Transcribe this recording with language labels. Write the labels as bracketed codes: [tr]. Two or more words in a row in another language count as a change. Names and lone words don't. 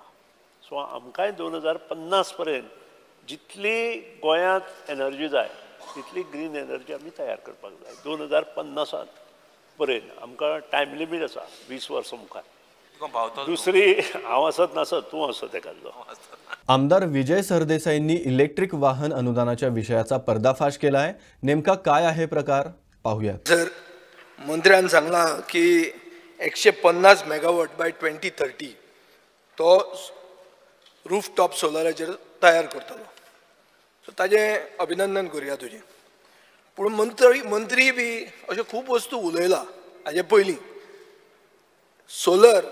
[kok] सो आमकांय 2050 पर्यंत जितली गोंयांत एनर्जी जाय तितली [en] green energy [kok] आमी तयार करपाक जाय. 2050 पर्यंत आमकां [en] time limit [kok] आसा 20 वर्सां मुखार. दुसरी हांव आसत नासत तूं असत एखादो. [mr] आमदार विजय सरदेसाईंनी इलेक्ट्रिक वाहन अनुदानाच्या विषयाचा पर्दाफाश केलाय. नेमका काय आहे प्रकार पाहूया. [kok] जर मंत्र्यान सांगला की 150 [en] megawatt by 2030 [kok] तो रूफटॉप सोलराचेर तयार करतलो. सो ताजें अभिनंदन करुया तुजें. पूण मंत्री बी अश्यो खूब वस्तू उलयला हाजे पयलीं सोलर.